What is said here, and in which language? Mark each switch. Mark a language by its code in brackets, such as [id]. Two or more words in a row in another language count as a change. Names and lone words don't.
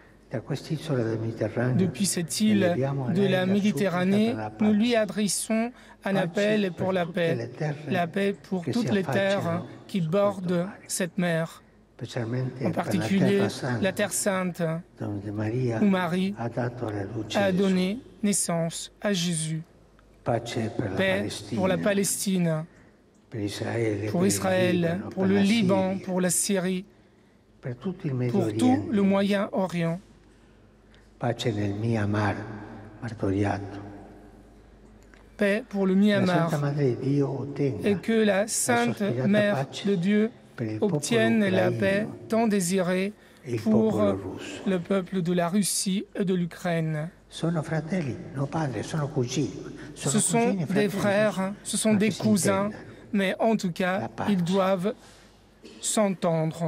[fr] Depuis cette île de la Méditerranée, nous lui adressons un appel pour la paix pour toutes les terres qui bordent cette mer, en particulier la Terre Sainte, où Marie a donné naissance à Jésus. Paix pour la Palestine, pour Israël, pour le Liban, pour la Syrie, pour tout le Moyen-Orient. [it] Pace nel Myanmar martoriato. [fr] Paix pour le Myanmar. Et que la Sainte Mère de Dieu obtienne la paix tant désirée pour le peuple de la Russie et de l'Ukraine. Ce sont des frères, ce sont des cousins, mais en tout cas, ils doivent s'entendre.